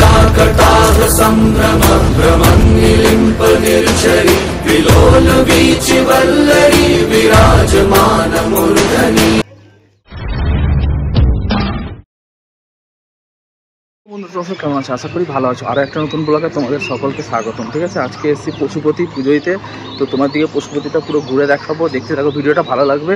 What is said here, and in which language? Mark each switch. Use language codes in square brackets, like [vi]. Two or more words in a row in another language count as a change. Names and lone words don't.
[sa] कटाह संभ्रम भ्रमन्निलिम्प निर्झरि विलोल वीचि वल्लरी विराजमान मूर्धनि। [bn] বন্ধুরা কেমন আছে? আশা করি ভালো আছো। আর একটা নতুন ব্লগে তোমাদের সকলকে স্বাগতম। ঠিক আছে, আজকে এসেছি পশুপতি পুজোইতে। তো তোমার দিকে পশুপতিটা পুরো ঘুরে দেখাবো, দেখতে থাকো, ভিডিওটা ভালো লাগবে।